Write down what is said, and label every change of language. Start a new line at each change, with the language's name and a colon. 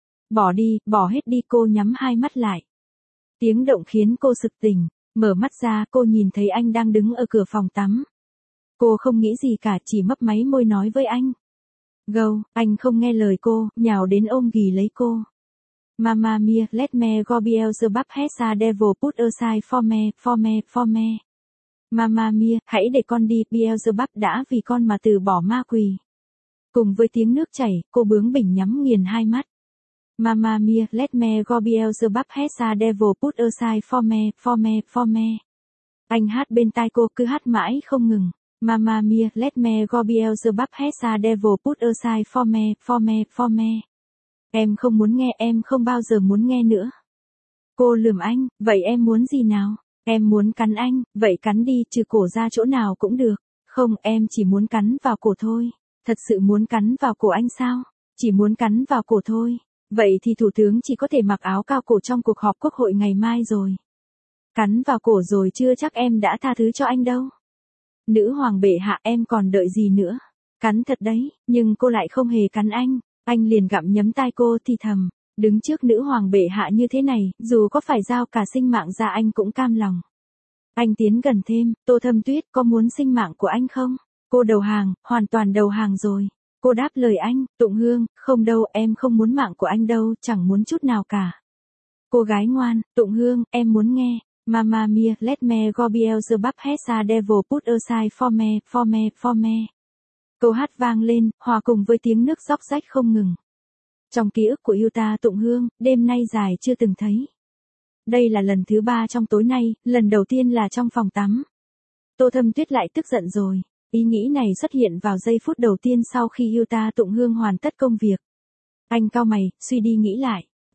Vietnamese: Bỏ đi, bỏ hết đi, cô nhắm hai mắt lại. Tiếng động khiến cô sực tỉnh, mở mắt ra, cô nhìn thấy anh đang đứng ở cửa phòng tắm. Cô không nghĩ gì cả, chỉ mấp máy môi nói với anh. Gâu, anh không nghe lời cô, nhào đến ôm ghì lấy cô.
English: Mamma mia, let me go Beelzebub has a devil put aside for me, for me, for me.
Vietnamese: Mamma mia, hãy để con đi, Beelzebub đã vì con mà từ bỏ ma quỷ. Cùng với tiếng nước chảy, cô bướng bỉnh nhắm nghiền hai mắt.
English: Mamma mia, let me go Beelzebub has a devil put aside for me, for me, for me.
Vietnamese: Anh hát bên tai cô, cứ hát mãi không ngừng.
English: Mamma mia, let me go Beelzebub has a devil put aside for me, for me, for me.
Vietnamese: Em không muốn nghe, em không bao giờ muốn nghe nữa. Cô lườm anh, vậy em muốn gì nào? Em muốn cắn anh, vậy cắn đi, trừ cổ ra chỗ nào cũng được. Không, em chỉ muốn cắn vào cổ thôi. Thật sự muốn cắn vào cổ anh sao? Chỉ muốn cắn vào cổ thôi. Vậy thì thủ tướng chỉ có thể mặc áo cao cổ trong cuộc họp quốc hội ngày mai rồi. Cắn vào cổ rồi chưa chắc em đã tha thứ cho anh đâu. Nữ hoàng bệ hạ, em còn đợi gì nữa? Cắn thật đấy, nhưng cô lại không hề cắn anh. Anh liền gặm nhấm tai cô thì thầm. Đứng trước nữ hoàng bệ hạ như thế này, dù có phải giao cả sinh mạng ra anh cũng cam lòng. Anh tiến gần thêm, Tô Thâm Tuyết, có muốn sinh mạng của anh không? Cô đầu hàng, hoàn toàn đầu hàng rồi. Cô đáp lời anh, Tụng Hương, không đâu, em không muốn mạng của anh đâu, chẳng muốn chút nào cả. Cô gái ngoan, Tụng Hương, em muốn nghe.
English: Mamma mia, let me go Beelzebub has a devil put aside for me, for me, for me.
Vietnamese: Câu hát vang lên, hòa cùng với tiếng nước róc rách không ngừng. Trong ký ức của Yuta Tụng Hương, đêm nay dài chưa từng thấy. Đây là lần thứ ba trong tối nay, lần đầu tiên là trong phòng tắm. Tô Thâm Tuyết lại tức giận rồi, ý nghĩ này xuất hiện vào giây phút đầu tiên sau khi Yuta Tụng Hương hoàn tất công việc. Anh cau mày, suy đi nghĩ lại,